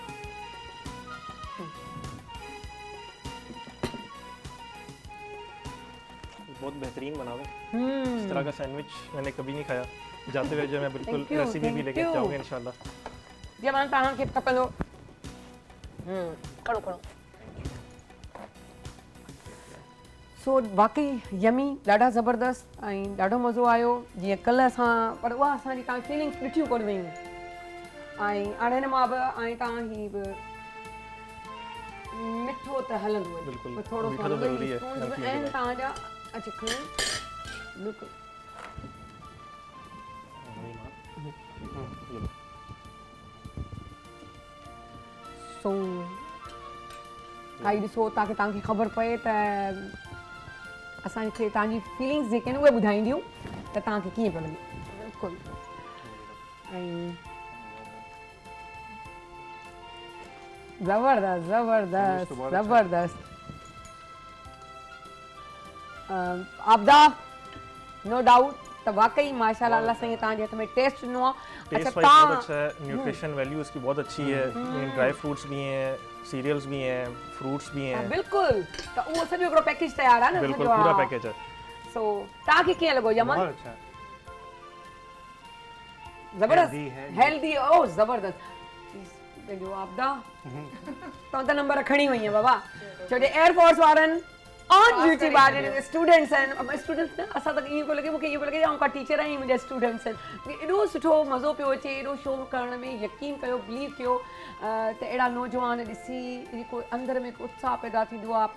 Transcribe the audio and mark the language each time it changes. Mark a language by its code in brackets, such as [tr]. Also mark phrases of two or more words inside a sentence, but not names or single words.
[hi] बहुत बेहतरीन बना हुआ है। इस तरह का सैंडविच मैंने कभी नहीं खाया। जाते हुए जो मैं बिल्कुल [en] Thank you, [hi] रेसिपी भी [en] thank [hi] लेके [en] you. [hi] जाऊंगा इंशाल्लाह। [sd] यमान तव्हांखे खपंदो। खड़ो खड़ो। सो वाकई यमी ॾाढा ज़बरदस्त ऐं ॾाढो मज़ो आयो। जीअं कल्ह असां पर उहा असांजी तव्हां फीलिंग्स ॾिठियूं कोन वयूं ऐं हाणे हिन मां बि ऐं तव्हां ही बि मिठो त हलंदो आहे बिल्कुलु, पर थोरो [hi] मीठो त ज़रूरी है, [sd] स्पून्स [hi] नमकीन [sd] बि [hi] के [sd] आहिनि [hi] बाद। [sd] तव्हांजा। अच्छा खणो बिल्कुलु। सो खाई ॾिसो ताकी तव्हांखे ख़बर पए त असांखे तव्हांजी फीलिंग्स जेके आहिनि उहे ॿुधाईंदियूं त तव्हांखे कीअं पियो लॻे। बिल्कुलु ऐं ज़बरदस्त ज़बरदस्त ज़बरदस्त। आबदा [en] no doubt [sd] त वाकई माशाल्लाह अल्लाह साईं तव्हांजे हथ में टेस्ट ॾिनो आहे। [hi] टेस्ट वाइज बहुत अच्छा है, [en] nutrition value [hi] इसकी बहुत अच्छी है। [en] dry fruits [hi] भी हैं, सीरियल्स भी हैं, फ्रूट्स भी हैं। [sd] बिल्कुल त उहो सॼो हिकिड़ो पैकेज तयार आहे न [hi] बिल्कुल [sd] सॼो, [hi] पूरा [sd] हा। [hi] पैकेज है। [sd] सो तव्हांखे कीअं लॻो यमन? [hi] बहुत अच्छा है। [sd] ज़बरदस्त [hi] Healthy है। [sd] हेल्दी ओ ज़बरदस्त। पंहिंजो आबदा तव्हां त नंबर खणी वई आहे बाबा छो जो एयरफोर्स वारनि [en] on duty [sd] ॿार स्टूडेंट्स आहिनि। स्टूडेंट्स न असां त ईअं पियो लॻे मूंखे इहो पियो लॻे आउं का टीचर आहियां मुंहिंजा स्टूडेंट्स आहिनि। एॾो सुठो मज़ो पियो अचे, एॾो शो करण में। यकीन कयो बिलीव कयो त अहिड़ा नौजवान ॾिसी जेको अंदरि में हिकु उत्साह पैदा थींदो आहे।